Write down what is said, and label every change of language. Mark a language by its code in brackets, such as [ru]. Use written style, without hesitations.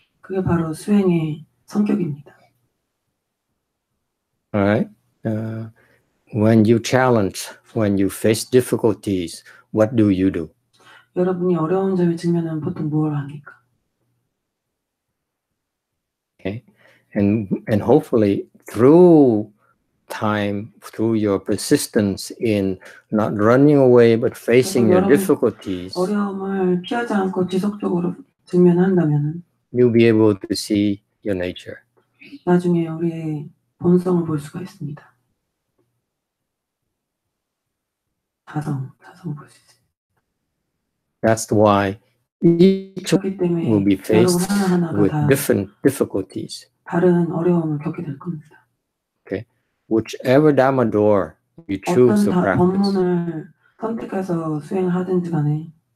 [ko] 그게 바로 수행의 성격입니다. [en] All right. When you challenge, when you face difficulties, what do? [ko] 여러분이 어려운 점에 직면하면 보통 뭘 합니까? [en] Okay, and hopefully through time, through your persistence in not running away but facing your difficulties, [ko] 어려움을 피하지 않고 지속적으로 직면한다면은 [en] you'll be able to see your nature. [ko] 나중에 우리의 본성을 볼 수가 있습니다. 자성을 볼 수 있습니다. [en] That's why each will be faced with different difficulties. [ko] 다른 어려움을 겪게 될 겁니다. [en] Okay, whichever dharma door you choose to practice, [ko] 법문을 선택해서 수행하든지 간에